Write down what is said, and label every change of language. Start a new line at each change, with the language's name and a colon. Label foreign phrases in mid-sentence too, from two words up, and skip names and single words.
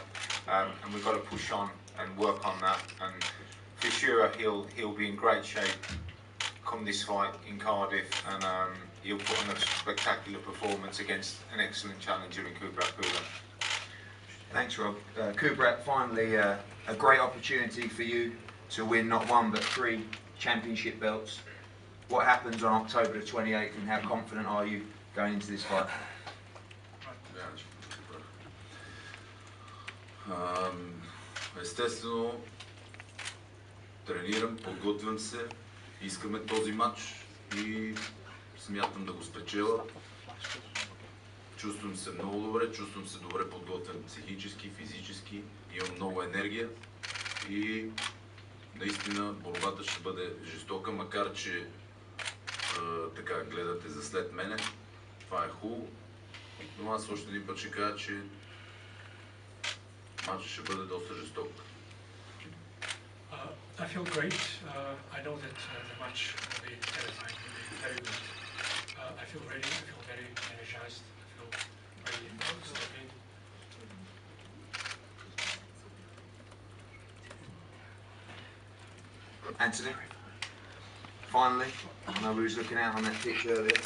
English: And we've got to push on and work on that. And for sure, he'll be in great shape come this fight in Cardiff, and he'll put on a spectacular performance against an excellent challenger in Kubrat Pulev. Thanks, Rob. Kubrat, finally a great opportunity for you to win not one but 3 championship belts. What happens on October the 28th and how confident are you going into this fight?
Bulgarian: Естествено, тренирам, подготвям се, искаме този матч и смятам да го спечеля. Чувствам се много добре, чувствам се добре подготвен психически, физически, имам много енергия и наистина борбата ще бъде жестока, макар че така гледате за след мене. Това е хубаво, но аз още един път ще кажа, че матчът ще бъде доста жесток.
English: I feel great. I know that the match will be terrifying, will be very good. I feel ready, I feel very energized, I feel ready to step in. Anthony, finally, I know we was looking out on that pitch earlier.